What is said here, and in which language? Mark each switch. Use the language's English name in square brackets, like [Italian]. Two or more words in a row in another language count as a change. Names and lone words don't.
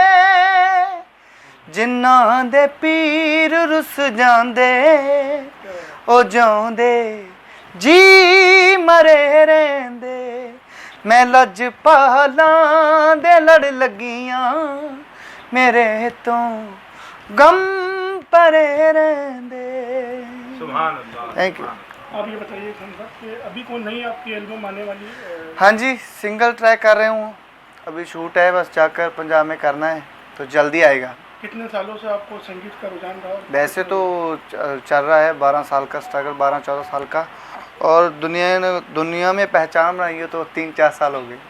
[Punjabi] ਜਿਨ੍ਹਾਂ ਦੇ ਪੀਰ ਰੁੱਸ ਜਾਂਦੇ, ਓ ਜਾਂਦੇ ਜੀ ਮਰੇ ਰਹਿੰਦੇ। ਮੈਂ ਲਜਪਾਲਾਂ ਦੇ ਲੜ ਲੱਗੀਆਂ, ਮੇਰੇ ਤੋਂ ਗ਼ਮ ਪਰੇ ਰਹਿੰਦੇ। [Arabic] سبحان الله. [English] Thank you. [Hindi] आप ये बताइए खान साहब कि अभी कौन नई आपकी एल्बम आने वाली है? हाँ जी, [English] single track [Hindi] कर रहे हूँ, अभी शूट है, बस जाकर पंजाब में करना है, तो जल्दी आएगा। कितने सालों से आपको संगीत का रुझान रहा? वैसे तो चल रहा है 12 साल का स्ट्रगल, 12-14 साल का, और दुनिया में पहचान बनाई है तो 3-4 साल हो गए।